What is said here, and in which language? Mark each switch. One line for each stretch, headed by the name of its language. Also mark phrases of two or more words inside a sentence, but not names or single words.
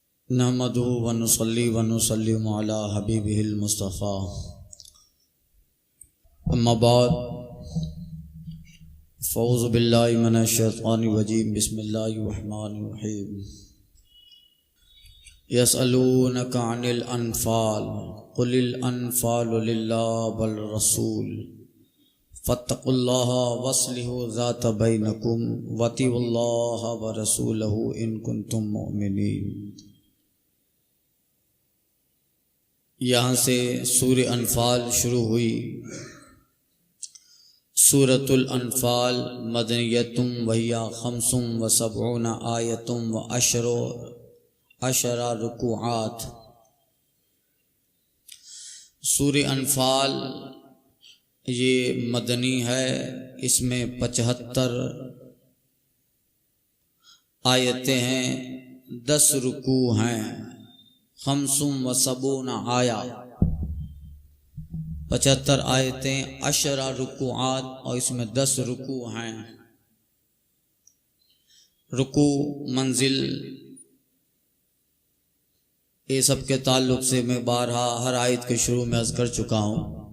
Arabic: نحمده ونصلي ونسلم على حبيبه المصطفى أما بعد فأعوذ بالله من الشيطان الرجيم بسم الله الرحمن الرحيم يسألونك عن الأنفال قل الأنفال لله والرسول فاتقوا الله وأصلحوا ذات بينكم وأطيعوا الله ورسوله إن كنتم مؤمنين.
Urdu: یہاں سے سورہ انفال شروع ہوئی.
Arabic: سورة الأنفال مدنية وهي خمس وسبعون آية وعشر ركوعات.
Urdu: سورہ انفال یہ مدنی ہے، اس میں 75 آیتیں ہیں، 10 رکوع ہیں.
Arabic: خمس وسبعون آية
Urdu: 75 آیتیں,
Arabic: عشر ركوعات
Urdu: اور اس میں 10 رکوع ہیں. رکوع منزل یہ سب کے تعلق سے میں بارہا ہر آیت کے شروع میں عرض کر چکا ہوں.